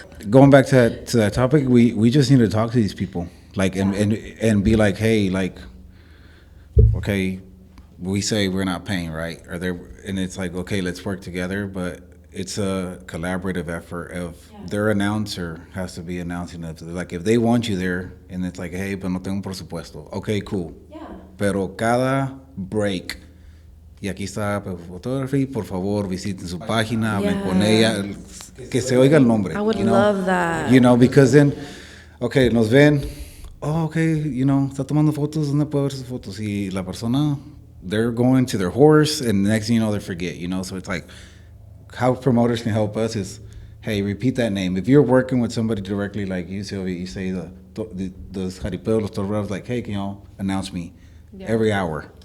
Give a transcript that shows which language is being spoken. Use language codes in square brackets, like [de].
[en] Going back to that topic, we just need to talk to these people, like, and be like, hey, like, okay, we say we're not paying, right? And it's like, okay, let's work together, but it's a collaborative effort. Of their announcer has to be announcing it. Like, if they want you there, and it's like, hey, [es] pero no tengo un presupuesto. [en] Okay, cool. Yeah. [es] Pero cada break, y aquí está Photography, por favor, visiten su página, hablen con ella, que se oiga el nombre. [en] I would love that. You know, because then, okay, [es] nos ven, okay, está tomando fotos, ¿dónde puedo ver sus fotos? Y la persona, [en] they're going to their horse, and the next thing you know, they forget, so it's like, how promoters can help us is, hey, repeat that name. If you're working with somebody directly like you, Sylvia, you say the jaripeos, los toreros, like, hey, can y'all announce me every hour?